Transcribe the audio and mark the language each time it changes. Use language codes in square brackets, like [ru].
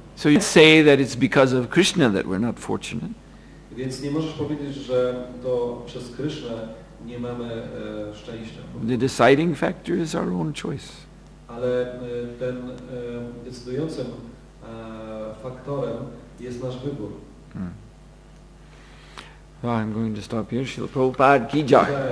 [en] So you say that it's because of Krishna that we're not fortunate. [pl] Więc nie możesz powiedzieć, że to przez Krishnę nie mamy szczęścia. [en] The deciding factor is our own choice. [pl] Ale ten decydującym faktorem jest nasz wybór. [en] I'm going to stop here. Srila Prabhupada ki jai.